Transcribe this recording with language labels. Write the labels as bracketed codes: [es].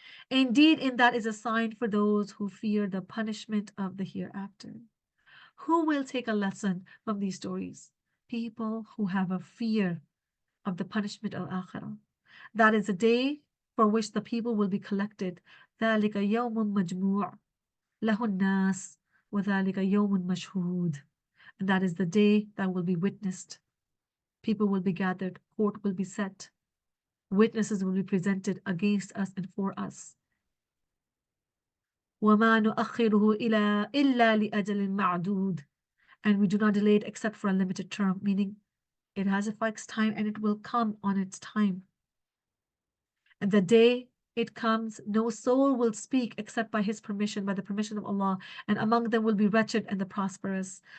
[en] Indeed, in that is a sign for those who fear the punishment of the hereafter. Who will take a lesson from these stories? People who have a fear of the punishment of Akhirah. That is a day for which the people will be collected. [ar] ذلك يوم مجموع له الناس وذلك يوم مشهود. [en] And that is the day that will be witnessed. People will be gathered, court will be set, witnesses will be presented against us and for us. [ar] وما نؤخره إلا لأجل معدود. [en] And we do not delay it except for a limited term, meaning it has a fixed time and it will come on its time. And the day it comes, no soul will speak except by his permission, by the permission of Allah, and among them will be wretched and the prosperous.